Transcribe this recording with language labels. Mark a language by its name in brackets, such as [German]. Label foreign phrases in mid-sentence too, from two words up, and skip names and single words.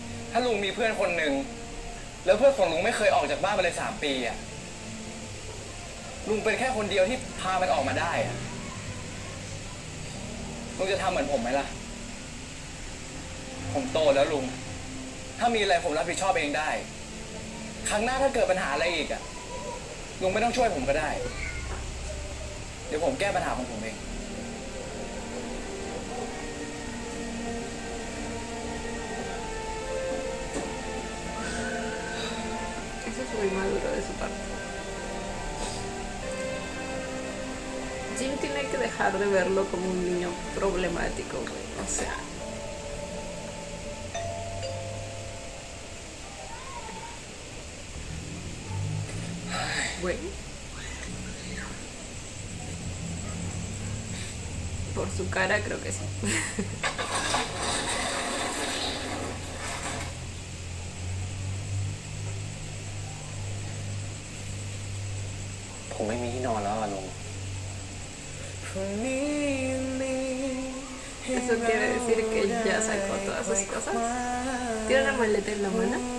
[Thai] ถ้าลุงมีเพื่อนคนหนึ่งแล้วเพื่อนของลุงไม่เคยออกจากบ้านมาเลย3 ปีอะลุงเป็นแค่คนเดียวที่พามันออกมาได้อะลุงจะทำเหมือนผมไหมล่ะ ผมโตแล้วลุง ถ้ามีอะไรผมรับผิดชอบเองได้ ครั้งหน้าถ้าเกิดปัญหาอะไรอีกอะลุงไม่ต้องช่วยผมก็ได้ เดี๋ยวผมแก้ปัญหาของผมเอง [Spanish] Eso es muy maduro de su parte. Jim tiene que dejar de verlo como un niño problemático, güey. O sea. Güey. Por su cara creo que sí. [Thai] ผมไม่มีที่นอนแล้วอะลุง [Spanish] Eso quiere decir que ya sacó todas sus cosas. ¿Tiene una maleta en la mano?